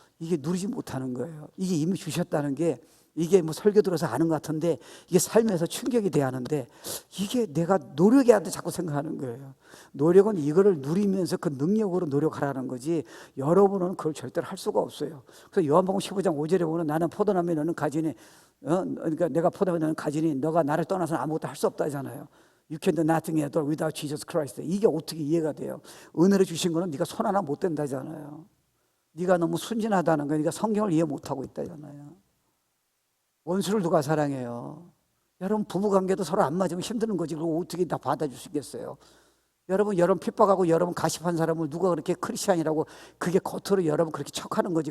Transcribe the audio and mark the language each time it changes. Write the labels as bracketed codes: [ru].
[ko] 이게 누리지 못하는 거예요. 이게 이미 주셨다는 게, 이게 뭐 설교 들어서 아는 것 같은데 이게 삶에서 충격이 돼야 하는데, 이게 내가 노력해야 돼 자꾸 생각하는 거예요. 노력은 이거를 누리면서 그 능력으로 노력하라는 거지, 여러분은 그걸 절대로 할 수가 없어요. 그래서 요한복음 15장 5절에 보면 나는 포도나무에 너는 가지니, 그러니까 내가 포도나무에 너는 가지니 너가 나를 떠나서는 아무것도 할 수 없다잖아요. [en] You can do nothing at all without Jesus Christ. [ko] 이게 어떻게 이해가 돼요? 은혜를 주신 거는 네가 손 하나 못 댄다잖아요. 네가 너무 순진하다는 거, 네가 성경을 이해 못하고 있다잖아요. 원수를 누가 사랑해요? 여러분 부부관계도 서로 안 맞으면 힘드는 거지. 그거 어떻게 다 받아주시겠어요? 여러분 핍박하고 여러분 가십한 사람을 누가 그렇게 크리스찬이라고 그게 겉으로 여러분 그렇게 척하는 거지.